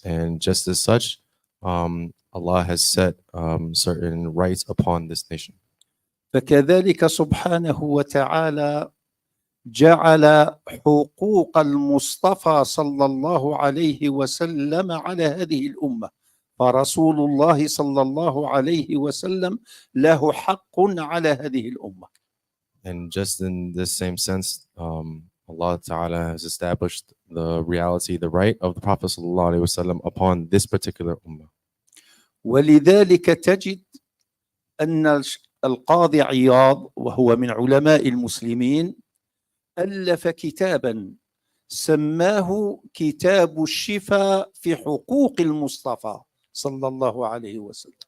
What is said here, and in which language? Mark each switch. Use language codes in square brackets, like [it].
[en] And just as such, Allah has set certain rights upon this nation. [ar] فكذلك سبحانه وتعالى جعل حقوق المصطفى صلى الله عليه وسلم على هذه الأمة، فرسول الله صلى الله عليه وسلم له حق على هذه الأمة. [en] And just in this same sense, Allah Ta'ala has established the reality, the right of the Prophet sallallahu alaihi wasallam upon this particular ummah. [ar] ولذلك تجد أن القاضي عياض وهو من علماء المسلمين ألف كتابا سماه كتاب الشفاء في حقوق المصطفى صلى الله عليه وسلم.